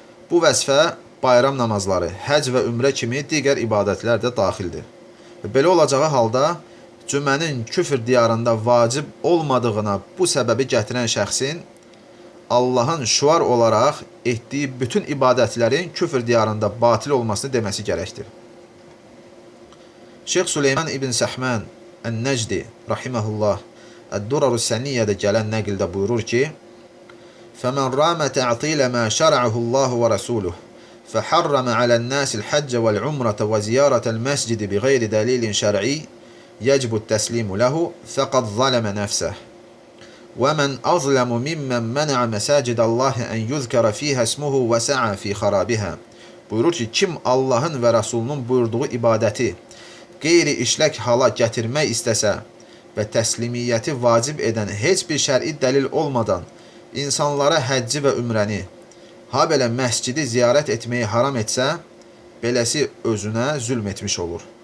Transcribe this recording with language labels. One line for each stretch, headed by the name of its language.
Azerbaijani: Bu vəsfə bayram namazları, həc və ümrə kimi digər ibadətlər də daxildir. Belə olacağı halda, cümənin küfr diyarında vacib olmadığına bu səbəbi gətirən şəxsin Allahın şüar olaraq etdiyi bütün ibadətlərin küfr diyarında batil olmasını deməsi gərəkdir. Şeyx Süleyman ibn Səhmən Ən-Nəcdi rahiməhullah Əd-Durarus Səniyyədə gələn nəqildə buyurur ki,
Arabic: فَمَنْ رَامَ تَعْطِيلَ مَا شَرَعَهُ اللّٰهُ وَرَسُولُهُ فَحَرَّمَ عَلَى النَّاسِ الْحَجَّ وَالْعُمْرَةَ وَزِيَارَةَ الْمَسْجِدِ بِغَيْرِ دَلِيلٍ شَرْعِيٍّ يَجِبُ التَّسْلِيمُ لَهُ فَقَدْ ظَلَمَ نَفْسَهُ وَمَنْ أَظْلَمُ مِمَّنْ مَنَعَ مَسَاجِدَ اللّٰهِ أَنْ يُذْكَرَ فِيهَا اسْمُهُ وَسَعَى فِي خَرَابِهَا.
Azerbaijani: Buyurur ki, kim Allahın və Rasulunun buyurduğu ibadəti qeyri-işlək hala gətirmək istəsə və təslimiyyəti vacib edən heç bir şər'i dəlil olmadan insanlara həcci və ümrəni, ha belə məscidi ziyarət etməyi haram etsə, beləsi özünə zülm etmiş olur.